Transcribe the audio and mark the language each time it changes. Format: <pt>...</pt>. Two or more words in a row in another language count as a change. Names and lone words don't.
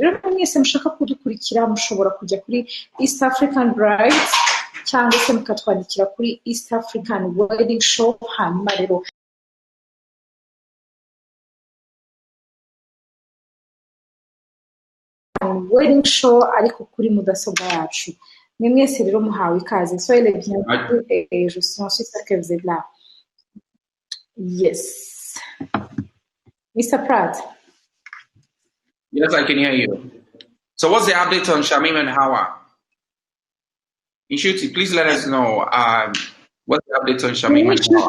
<rw>Rero mwese mushaka kudukurikira mushobora kujya kuri East African Brides cyangwa se mukatwandikira kuri East African Wedding Show. Hanyuma rero</rw> <en>wedding show</en> <rw>ariko kuri mudasobwa yacu. Mwe mwese rero muhawe ikaze.</rw> <fr>Soyez les bienvenus et je suis sûre que vous êtes là.</fr> <en>Yes. Mr. Pratt. Yes, I can hear you. So what's the update on Shamim and Hawa? Ishuti, please let us know what's the update on Shamim and Hawa.</en>